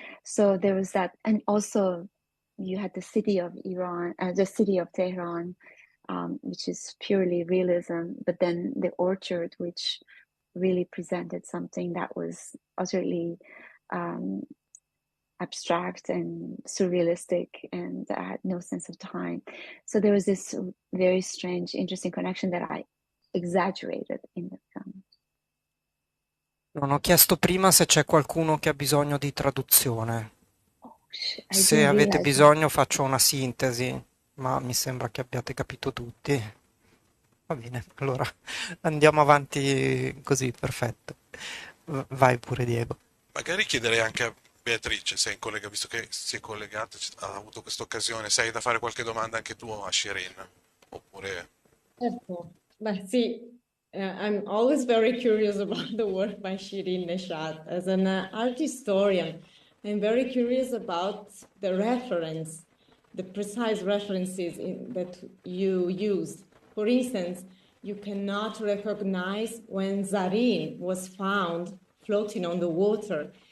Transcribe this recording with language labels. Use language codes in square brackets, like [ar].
[en] So there was that, and also you had the city of Iran, the city of Tehran, which is purely realism, but then the orchard, which really presented something that was utterly um, abstract and surrealistic and had no sense of time. So there was this very strange, interesting connection that I exaggerated in the film. [it] Non ho chiesto prima se c'è qualcuno che ha bisogno di traduzione. [en] Oh, shit, I [it] Se [en] didn't [it] avete [en] realize that. [it] bisogno faccio una sintesi, ma mi sembra che abbiate capito tutti. Va bene, allora andiamo avanti così, perfetto. Vai pure Diego. Magari chiederei anche a Beatrice, se è in visto che si è collegata, ha avuto questa occasione, se hai da fare qualche domanda anche tu a Shirin, oppure... Certo. Beh, sì, [en] I'm always very curious about the work by Shirin Neshate. As an art historian, I'm very curious about the reference, the precise references that you used. For instance, you cannot recognize when Zarin was found floating on the water.